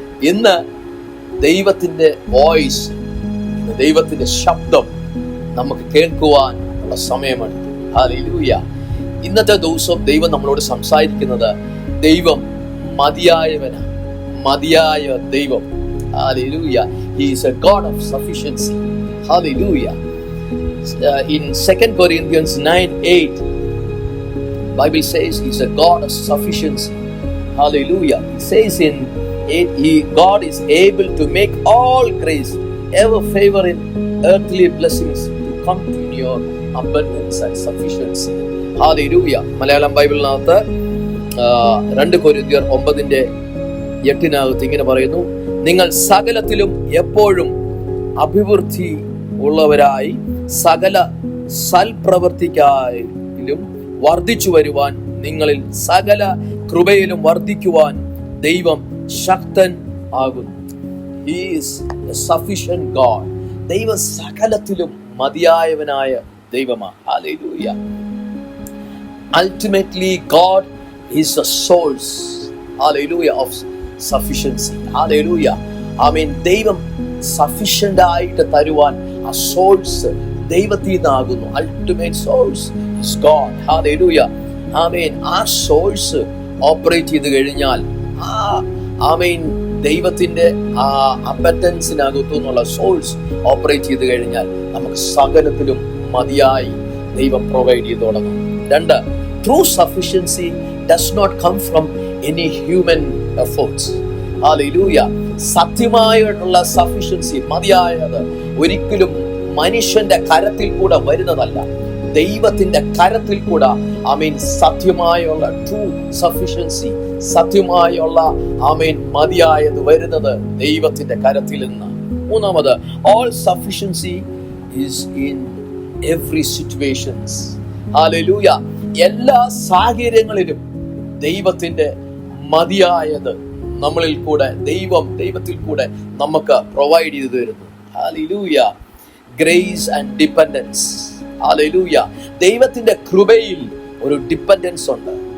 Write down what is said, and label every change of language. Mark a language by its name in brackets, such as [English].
[Malayalam] ഇന്ന് ദൈവത്തിൻ്റെ വോയിസ്, ദൈവത്തിൻ്റെ ശബ്ദം നമുക്ക് കേൾക്കുവാൻ ഉള്ള സമയമാണ്. ഹല്ലേലൂയ. ഇന്നത്തെ ദിവസം ദൈവം നമ്മളോട് സംസാരിക്കുന്നത് ദൈവം മതിയായവനാണ്, മതിയായ ദൈവം. Hallelujah. [English] He is a God of sufficiency. Hallelujah. In 2 Corinthians 9:8, Bible says He's a God of sufficiency. Hallelujah. It says in 8, God is able to make all grace, ever favor in earthly blessings to come to your abundance and sufficiency. Hallelujah. [Malayalam] Malayalam ബൈബിളിനകത്ത് 2 കൊരിന്ത്യർ 9:8 ഇങ്ങനെ പറയുന്നു: നിങ്ങൾ സകലത്തിലും എപ്പോഴും അഭിവൃദ്ധി ഉള്ളവരായി സകല സൽപ്രവൃത്തിക്കായാലും വർദ്ധിച്ചു വരുവാൻ, നിങ്ങളിൽ സകല കൃപയിലും വർദ്ധിക്കുവാൻ ദൈവം ശക്തൻ ആകുന്നു. [English] He is a sufficient God. [Malayalam] ദൈവം സകലത്തിലും മതിയായവനായ ദൈവമാണ്. Hallelujah. [English] Ultimately God is the source, hallelujah, of sufficiency. [Malayalam] Hallelujah. ആമേൻ. ദൈവം സഫിഷ്യന്റ് ആയിട്ട് തരുവാൻ ആ സോഴ്സ് ദൈവത്തിൽ നിന്നാകുന്നു. [English] Ultimate source is God. Hallelujah. Amen. [Malayalam] ആ സോഴ്സ് ഓപ്പറേറ്റ് ചെയ്ത് കഴിഞ്ഞാൽ, ആമേൻ, ദൈവത്തിന്റെ ആ അബൻഡൻസിനകത്തു നിന്നുള്ള സോഴ്സ് ഓപ്പറേറ്റ് ചെയ്ത് കഴിഞ്ഞാൽ നമുക്ക് സകലത്തിലും മതിയായി ദൈവം പ്രൊവൈഡ് ചെയ്ത് തുടങ്ങും. [English] 2, true sufficiency does not come from any human efforts. Hallelujah. [Malayalam] സത്യമായിട്ടുള്ള sufficiency, മതിയായത് ഒരിക്കലും മനുഷ്യന്റെ കരത്തിൽ കൂടെ വരുന്നതല്ല, ദൈവത്തിന്റെ കരത്തിൽ കൂടെ. ആമേൻ. സത്യമായുള്ള ട്രൂ സഫിഷ്യൻസി, സത്യമായുള്ള ആമേൻ മതിയായത് വരുന്നത് ദൈവത്തിന്റെ കരത്തിൽ നിന്ന്. [English] 3, all sufficiency is in every situations. Hallelujah. [Malayalam] എല്ലാ സാഹചര്യങ്ങളിലും ദൈവത്തിന്റെ മതിയായത് നമ്മളിൽ കൂടെ, ദൈവത്തിൽ കൂടെ നമുക്ക് പ്രൊവൈഡ് ചെയ്തു തരുന്നു. Hallelujah. [English] Grace and dependence. [Malayalam] Hallelujah. ദൈവത്തിന്റെ കൃപയിൽ ഒരു ഡിപ്പെൻഡൻസ് ഉണ്ട്.